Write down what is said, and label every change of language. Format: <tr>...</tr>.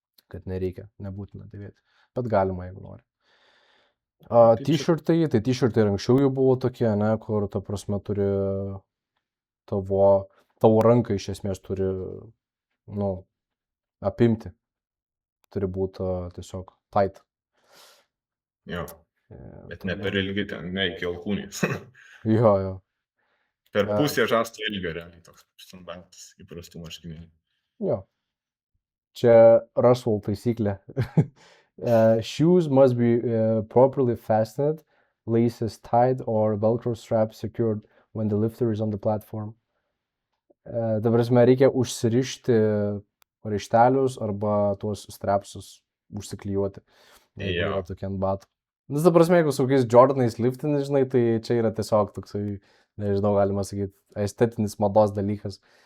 <lt>Kad nereikia, nebūtina dėvėti. Bet galima, jeigu nori. T-shirtai, tai t-shirtai ir anksčiau jau buvo tokie, ne, kur, ta prasme, turi tavo ranką iš esmės turi, apimti. Turi būti tiesiog tight. Jo, bet ne per ilgi ten, ne iki alkūnės. Jo. Per pusę žasto ilgio realiai toks standartas įprastų marškinėlių. Jo. Čia Russell taisyklė.</lt> <en>Shoes must be properly fastened, laces tied or velcro straps secured when the lifter is on the platform.</en> <lt>Dabar reikia užsirišti raištelius arba tuos strapsus užsiklijuoti. Jeigu yra tokie ant batų. Nes dabar, jeigu su kokiais Jordanais liftini, žinai, tai čia yra tiesiog toksai, nežinau, galima sakyti, estetinis mados dalykas.</lt>